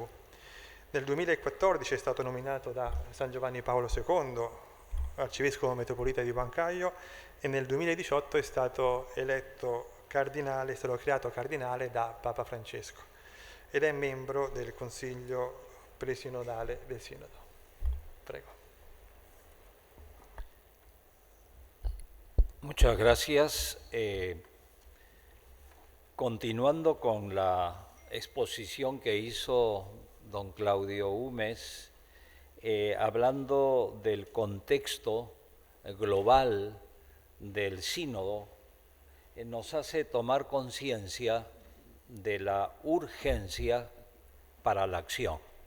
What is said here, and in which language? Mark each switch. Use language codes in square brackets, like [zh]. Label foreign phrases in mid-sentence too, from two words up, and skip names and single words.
[it] Nel 2014 è stato nominato da San Giovanni Paolo II arcivescovo metropolita di Huancayo e nel 2018 è stato eletto cardinale, è stato creato cardinale da Papa Francesco ed è membro del Consiglio presinodale del Sinodo. Prego. [es] Muchas gracias. Continuando con la exposición que hizo don Claudio Humes, hablando del contexto global del sínodo, nos hace tomar conciencia de la urgencia para la acción.